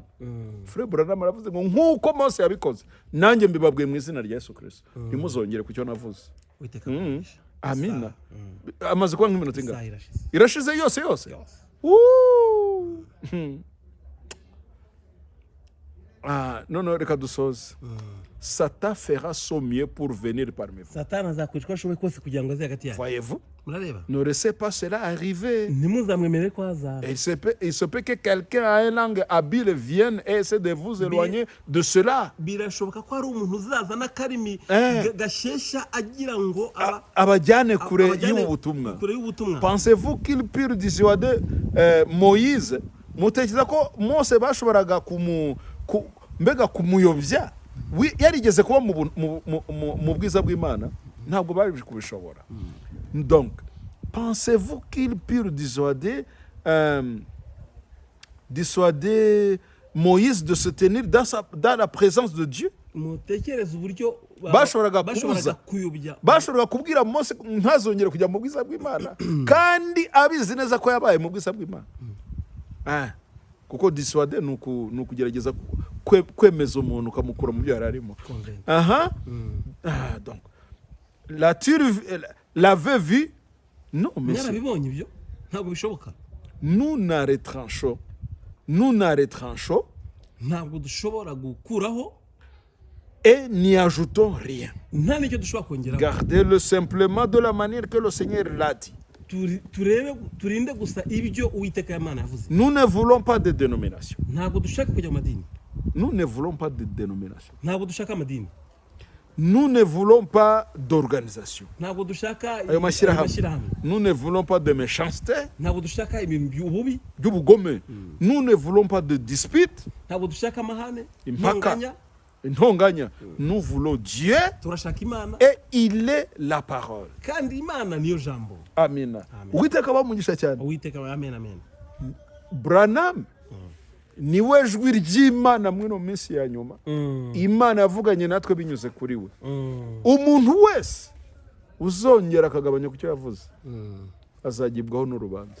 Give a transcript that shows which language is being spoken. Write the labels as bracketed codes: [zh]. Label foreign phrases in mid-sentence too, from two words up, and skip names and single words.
[rw] Frère Branham aravuze ngo nk'uko Mose yabikoze, nanjye mbibabwiye mu izina rya Yesu Kristo, ntimuzongere ku cyo navuze. Amina. Amaze kuba nk'iminota ingana? Irashize yose. non, reka dusoze. [fr] Satan fera son mieux pour venir parmi vous. [rw] satani azakora uko ashoboye kose kugira ngo aze hagati yanyu. [fr] Voyez-vous? [rw] Murareba, [fr] Ne laissez pas cela arriver. [rw] ntimuzamwemerere ko hazaza. [fr] Et il se peut que quelqu'un à une langue habile vienne et essaie de vous éloigner de cela. [rw] Birashoboka ko hari umuntu uzaza n'akarimi gashyeshya agira ngo Abajyane kure y'ubutumwa. kure y'ubutumwa. [fr] Pensez-vous qu'il pure dissuader Moïse? [rw] Mutekereza ko Mose bashoboraga mbega kumuyobya? Yarigeze kuba mu bwiza bw'Imana? Ntabwo bari kubishobora. [fr] Donc, pensez-vous qu'il pure dissuader Moïse de se tenir dans la présence de Dieu? [rw] Mutekereze uburyo bashoboraga kuyobya. Bashoboraga kubwira Mose ntazongere kujya mu bwiza bw'Imana kandi abizi neza ko yabaye mu bwiza bw'Imana. Kuko dissuader ni ukugerageza kwemeza umuntu ukamukura mu byo yari arimo. [fr] Donc l'avait vu? Non, mais [rw] yarabibonye ibyo ntabwo bishoboka. [fr] Nous n'arrêtranchons, [rw] ntabwo dushobora gukuraho [fr] et n'y ajoutons rien. [rw] nta n'icyo dushobora kongeraho. [fr] Gardez-le simplement de la manière que le Seigneur l'a dit. [rw] turinde gusa ibyo Uwiteka Imana yavuze. [fr] Nous ne voulons pas de dénomination. [rw] Ntabwo dushaka kujya mu madini. [fr] Nous ne voulons pas de dénomination. [rw] Ntabwo dushaka amadini. [fr] Nous ne voulons pas d'organisation. [rw] Ntabwo dushaka ayo mashyirahamwe. [fr] Nous ne voulons pas de méchanceté. [rw] Ntabwo dushaka ibintu by'ububi. By'ubugome. [fr] Nous ne voulons pas de dispute. [rw] Ntabwo dushaka amahane. Impaka. Intonganya. [fr] Nous voulons Dieu. [rw] Turashaka Imana. [fr] Et il est la parole. [rw] Kandi Imana niyo jambo. Amina. Uwiteka bamugisha cyane. Uwiteka amen. Branham niwe jwi ry'Imana mwino minsi ya nyuma. Imana yavuganye natwe binyuze kuri we. Umuntu wese uzongera akagabanya ku cyo yavuze azagibwaho n'urubanza.